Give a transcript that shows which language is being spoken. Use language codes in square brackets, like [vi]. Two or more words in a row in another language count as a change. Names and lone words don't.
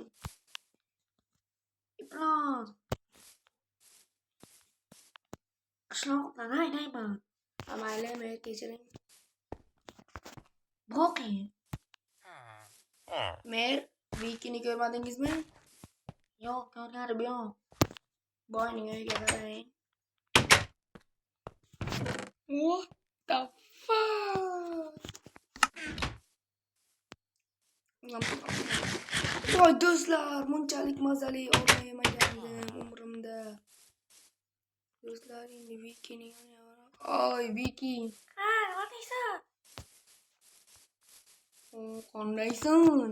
[uz] Iflos. Qishloqdan haydayman. Mayli mer kechiring. Boqi. Mer, Vikini ko'rmadingizmi? Yo'q, ko'rganim yo'q. Boyning uyiga qarang. [en] What the fuck? [uz] Voy do'stlar, bunchalik mazali olma yemagandim umrimda. Do'stlar, endi Vikining yoniga. Oy, Viki. Ha, nima deysan? Qandaysan?